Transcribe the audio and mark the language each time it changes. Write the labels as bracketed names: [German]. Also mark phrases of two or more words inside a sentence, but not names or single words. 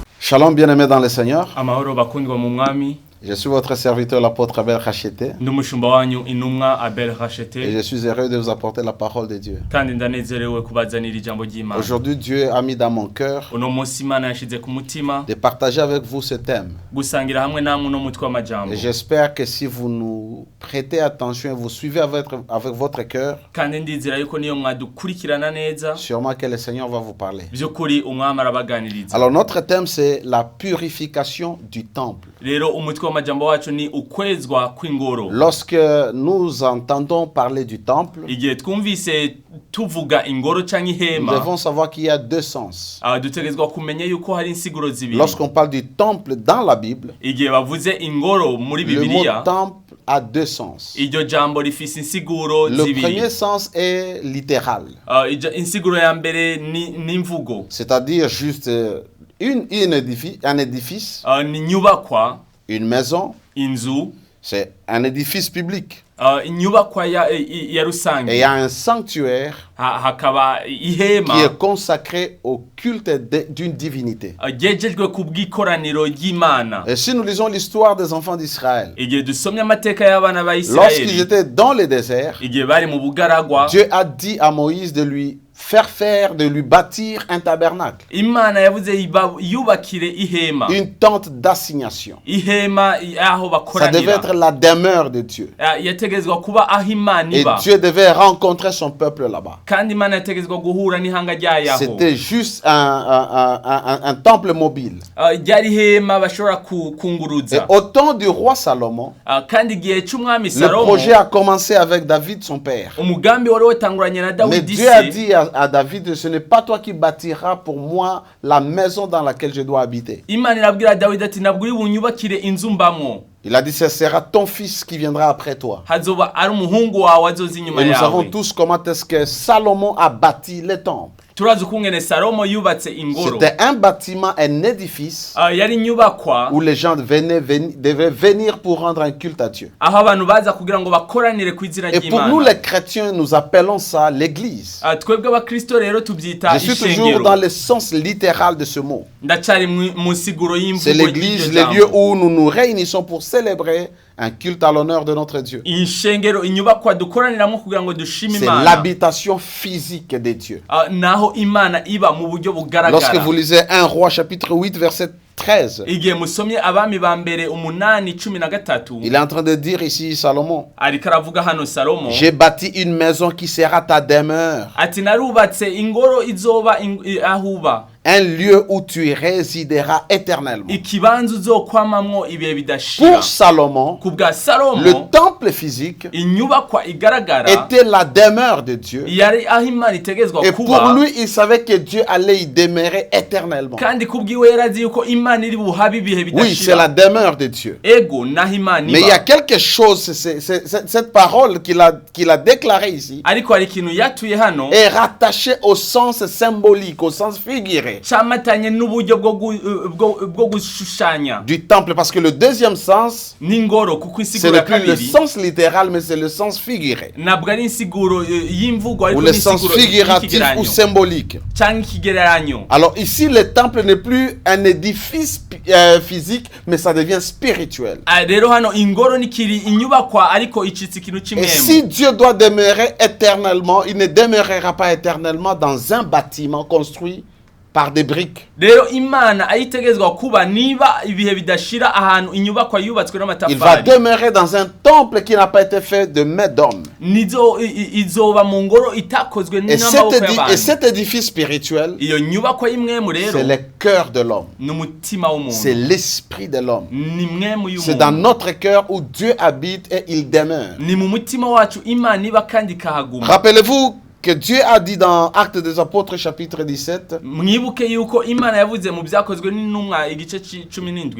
[French] Shalom bien-aimés dans le Seigneur. [Rundi] Amahoro bakundwa mu mwami. [French] Je suis votre serviteur, l'apôtre Abel Rachete. [Rundi] Ndumushumba wanyu intumwa Abel Rachete. [French] Et je suis heureux de vous apporter la parole de Dieu. [Rundi] Kandi ndanezerewe kubazanira ijambo ry'Imana. [French] Aujourd'hui, Dieu a mis dans mon cœur [Rundi] Uno munsi Imana yashize ku mutima [French] de partager avec vous ce thème. [Rundi] gusangira hamwe namwe no mutwe w'amajambo. [French] Et j'espère que si vous nous prêtez attention et vous suivez avec votre cœur, [Rundi] Kandi ndizera yuko niyo mwadukurikirana neza. [French] sûrement que le Seigneur va vous parler. [Rundi] Byukuri umwami arabaganiriza. [French] Alors notre thème c'est la purification du temple. [Rundi] Rero umutwe w'amajambo wacu ni ukwezwa kw'ingoro. [French] Lorsque nous entendons parler du temple, [Rundi] Igihe twumvise tuvuga ingoro canke [French] nous [Rundi] ihema, [French] devons savoir qu'il y a deux sens. [Rundi] dutegerezwa kumenya yuko hari insiguro zibiri. [French] Lorsqu'on parle du temple dans la Bible, [Rundi] Igihe bavuze ingoro muri [French] le mot [Rundi] Bibiliya, [French] temple a deux sens. [Rundi] iryo jambo rifise insiguro [French] Le [Rundi] zibiri. [French] premier sens est littéral, [Rundi] Insiguro ya mbere ni imvugo. [French] c'est-à-dire juste un édifice, [Rundi] Ni nyubakwa, [French] une maison, [Rundi] inzu, [French] c'est un édifice public. [Rundi] inyubakwa ya [French] Et il y [Rundi] rusange. [French] a un sanctuaire [Rundi] Hakaba [French] qui [Rundi] ihema [French] est consacré au culte d'une divinité. [Rundi] ryejejwe ku bw'ikoraniro ry'Imana. [French] Et si nous lisons l'histoire des enfants d'Israël, [Rundi] Igihe dusomye amateka y'abana ba [French] lorsqu'ils [Rundi] Isirayeli, [French] étaient dans le désert, [Rundi] igihe bari mu bugaragwa, [French] Dieu a dit à Moïse de lui de lui bâtir un tabernacle, [Rundi] Imana yavuze yubakire ihema. [French] une tente d'assignation. [Rundi] Ihema aho [French] Ça devait [Rundi] bakoranira. [French] être la demeure de Dieu. [Rundi] Yategezwa kuba aho Imana [French] Et [Rundi] iba. [French] Dieu devait rencontrer son peuple là-bas. [Rundi] Kandi Imana yategezwa guhura n'ihanga ryayo. [French] C'était juste un temple mobile. [Rundi] Ryari ihema bashobora [French] Et [Rundi] kunguruza. [French] au temps du roi Salomon, [Rundi] Kandi igihe c'umwami [French] le [Rundi] Salomo, [French] projet a commencé avec David, son père. [Rundi] umugambi wari watanguranye na [French] Mais [Rundi] Dawidi [French] Dieu a [Rundi] se. [French] dit à David, ce n'est pas toi qui bâtiras pour moi la maison dans laquelle je dois habiter. [Rundi] Imana irabwira Dawidi ati ntabwo uri bunyubakire inzu mbamwo. [French] Il a dit, ce sera ton fils qui viendra après toi. [Rundi] Hazoba ari umuhungu wawe azoza inyuma [French] Et nous savons [Rundi] yawe. [French] tous comment est-ce que Salomon a bâti le temple. [Rundi] Turazi ukungene Salomo yubatse ingoro. [French] C'était un bâtiment, un édifice [Rundi] Yari inyubakwa [French] où les gens devaient venir pour rendre un culte à Dieu. [Rundi] aho abantu baza kugira ngo bakoranire ku izina [French] Et pour nous [Rundi] ry'Imana. [French] les chrétiens, nous appelons ça l'église. [Rundi] Twebwe abakristo rero tubyita [French] Je suis toujours [Rundi] ishengero. [French] dans le sens littéral de ce mot. [Rundi] Ndacari mu siguro [French] C'est [Rundi] y'imvugo [French] l'église, [Rundi] y'iryo [French] les lieux [Rundi] jambo. [French] où nous nous réunissons pour célébrer un culte à l'honneur de notre Dieu. [Rundi] Ishengero inyubakwa dukoraniramo kugira ngo dushime [French] C'est [Rundi] Imana. [French] l'habitation physique de Dieu. [Rundi] Naho Imana iba mu buryo [French] Lorsque [Rundi] bugaragara. [French] vous lisez 1 Roi chapitre 8 verset 13, [Rundi] Igihe musomye abami ba mbere 8:13, [French] il est en train de dire ici Salomon, [Rundi] ariko aravuga hano Salomo [French] j'ai bâti une maison qui sera ta demeure, [Rundi] ati narubatse ingoro izoba ahuba, [French] un lieu où tu résideras éternellement. [Rundi] ikibanza uzokwamamwo ibihe bidashira. [French] Pour Salomon, [Rundi] Ku bwa Salomo [French] le temple physique [Rundi] inyubakwa igaragara [French] était la demeure de Dieu. [Rundi] yari aho Imana itegezwa [French] Et pour [Rundi] kuba, [French] lui, il savait que Dieu allait y demeurer éternellement. [Rundi] kandi kubwiwe yarazi yuko Imana iri buhabe ibihe [French] Oui, c'est la [Rundi] bidashira. [French] demeure de Dieu. [Rundi] Ego naho Imana [French] Mais il y a [Rundi] iba. [French] quelque chose, cette parole qu'il a déclarée ici, [Rundi] Ariko hari ikintu yatuye hano [French] est rattachée au sens symbolique, au sens figuré [Rundi] camatanye n'uburyo bwo gushushanya [French] du temple. Parce que le deuxième sens, [Rundi] n'ingoro, kuko [French] ce [Rundi] insiguro [French] n'est [Rundi] ya [French] plus le [Rundi] kabiri [French] sens littéral, mais c'est le sens figuré. [Rundi] ntabwo ari insiguro y'imvugo [French] Ou [Rundi] ariko [French] le sens [Rundi] n'insiguro [French] figuratif ou [Rundi] y'ikigereranyo [French] symbolique. [Rundi] cyangwa ikigereranyo. [French] Alors ici, le temple n'est plus un édifice physique, mais ça devient spirituel. [Rundi] Rero hano ingoro nikiri inyubakwa ariko icitse ikintu [French] Et [Rundi] kimwe. [French] si Dieu doit demeurer éternellement, il ne demeurera pas éternellement dans un bâtiment construit par des briques. [Rundi] Rero Imana ayitegezwa kuba niba ibihe bidashira ahantu inyubakwa yubatswe [French] Il va [Rundi] n'amatafari, [French] demeurer dans un temple qui n'a pas été fait de main d'homme. [Rundi] izoba mu ngoro itakozwe [French] Et [Rundi] n'amaboko y'abantu. [French] cet édifice spirituel, [Rundi] Iyo nyubakwa y'imwemu rero [French] c'est le cœur de l'homme. [Rundi] n'umutima [French] C'est [Rundi] w'umuntu, [French] l'esprit de l'homme. [Rundi] ni mwemu [French] C'est dans [Rundi] y'umuntu, [French] notre cœur où Dieu habite et il demeure. [Rundi] ni mu mutima wacu Imana iba kandi ikahaguma. [French] Rappelez-vous que Dieu a dit dans Actes des Apôtres chapitre 17, [Rundi] Mwibuke yuko Imana yavuze mu byakozwe n'intumwa igice 17